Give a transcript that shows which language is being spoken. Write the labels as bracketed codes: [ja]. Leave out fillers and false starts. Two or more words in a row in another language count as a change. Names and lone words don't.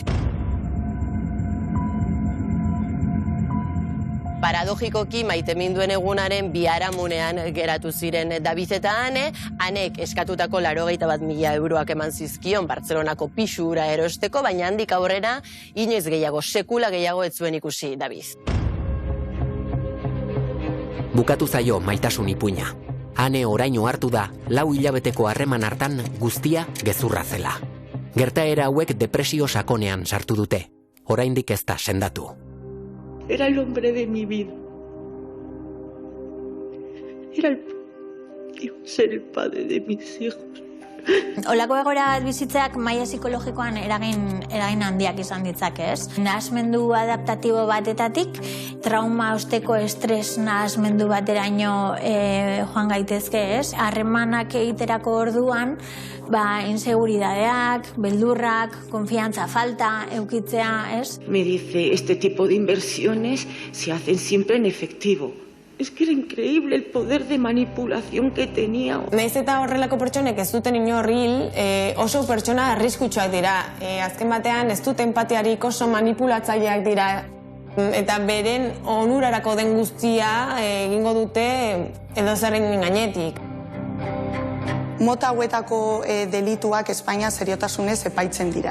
[eu] Paradogikoki maiteminduen egunaren biharamunean geratu ziren David eta Ane, Anek eskatutako 91.000 euroak eman zizkion Bartzelonako pisura erosteko, baina handik aurrera inoiz gehiago, sekula gehiago ez zuen ikusi David. Bukatu zaio maitasun ipuina. Ane oraino hartu da 4 hilabeteko harreman hartan guztia gezurra zela. Gertaera hauek depresio sakonean sartu dute. Oraindik ez da sendatu. [es] Era el hombre de mi vida. Iba a ser el padre de mis hijos. [eu] Olako egoera bizitzeak maila psikologikoan eragin handiak izan ditzake, ez? Nahasmendu adaptatibo batetatik, trauma osteko estres nahasmendu bateraino joan gaitezke, ez? Harremanak egiterako orduan, inseguridadeak, beldurrak, konfiantza falta, eukitzea, ez? [es] Me dice, este tipo de inversiones se hacen siempre en efectivo. Es que era increíble el poder de manipulación que tenía. [eu] Nahiz eta horrelako pertsonek ez duten inor hil, oso pertsona arriskutsuak dira. Azken batean ez dute empatiarik, oso manipulatzaileak dira. Eta beren onurarako den guztia egingo dute edozeren gainetik. Mota hauetako delituak Espainia seriotasunez epaitzen dira.